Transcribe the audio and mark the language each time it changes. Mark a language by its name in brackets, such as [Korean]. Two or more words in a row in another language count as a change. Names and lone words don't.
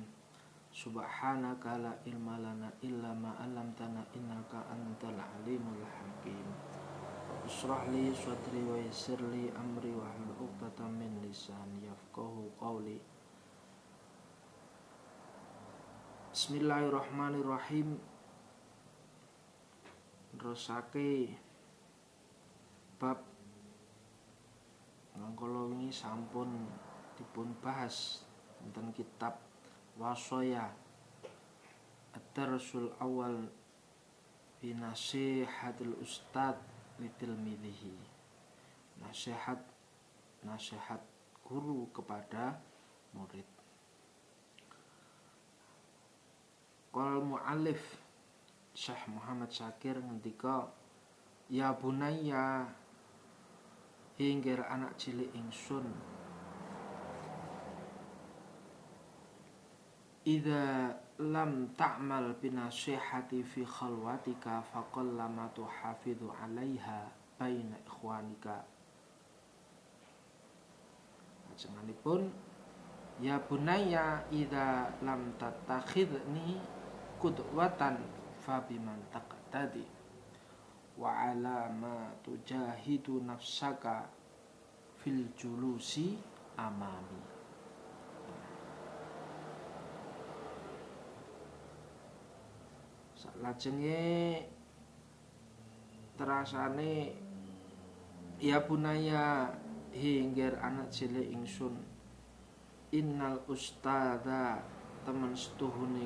[Arabic] سبحانك لا علم لنا إلا ما علمتنا إنك أنت العليم الحكيم. اشرح لي صدري ويسر لي أمري واحلل عقدة من لساني يفقهوا قولي. Bismillahirrahmanirrahim. [Javanese] Terusake bab ngangkala wingi sampun dipun bahas tentang kitab Wasaya Ad-Darsul Awal fi Nasihatil Ustad litilmidhihi. [Indonesian] Nasihat guru kepada murid. [Arabic] قال المؤلف Syekh Muhammad Syakir ngendika, يا بني [Javanese] hinggir anak cilik ingsun, [Arabic] إذا لم تعمل بنصيحتي في خلوتك فقلما تحافظ عليها بين إخوانك. Ajenganipun, يا بني إذا لم تتخذني قدوة فبمن تقتدي وعلى ما تجاهد نفسك في الجلوس أمامي. [Javanese] Salajenge terasane, [Arabic] يا بني [Javanese] hinggir anak cilik ingsun, [Arabic] إن الأستاذ [Javanese] temen setuhune